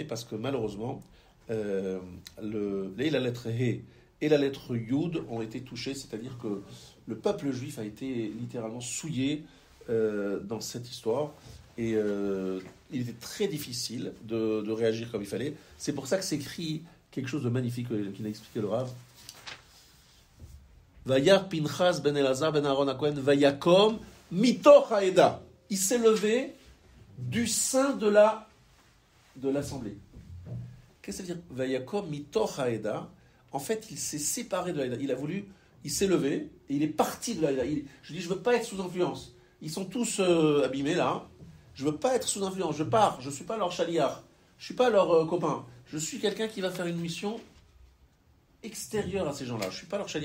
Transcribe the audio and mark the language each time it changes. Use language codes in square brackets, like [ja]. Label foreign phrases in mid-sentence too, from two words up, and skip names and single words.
[fr] Parce que malheureusement, la lettre He et la lettre Yud ont été touchées, c'est-à-dire que le peuple juif a été littéralement souillé dans cette histoire. Et il était très difficile de réagir comme il fallait. C'est pour ça que c'est écrit quelque chose de magnifique qu'il a expliqué le Rav. [he] וירא פינחס בן אלעזר בן אהרן הכהן ויקם מתוך העדה. [fr] Il s'est levé du sein de l'assemblée. Qu'est-ce que ça veut dire [he] ויקם מתוך העדה. [fr] En fait, il s'est séparé de l'Aïda. Il s'est levé et il est parti de l'Aïda. Je dis, je ne veux pas être sous influence. Ils sont tous abîmés là. Je ne veux pas être sous influence. Je pars. Je ne suis pas leur chaliar. Je ne suis pas leur copain. Je suis quelqu'un qui va faire une mission extérieure à ces gens-là. Je ne suis pas leur chaliar.